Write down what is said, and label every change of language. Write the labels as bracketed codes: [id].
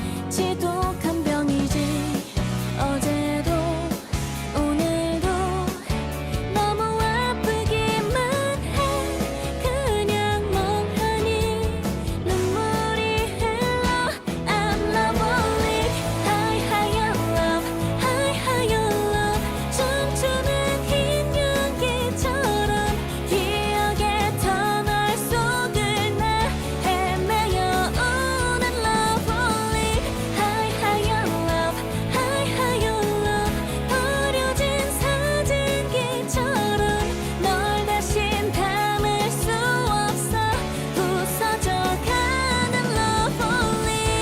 [ko] 지독한 병이지 어제도 오늘도 너무 아프기만 해. 그냥 멍하니 눈물이 흘러. [en] I'm lovely. High higher love, high higher love. [ko] 춤추는 흰 연기처럼 기억의 터널 속을 나 헤매어 오는 [en] love only. High higher love, high higher love. [ko] 버려진 사진기처럼 널 다신 담을 수 없어. 부서져가는 [en] love only.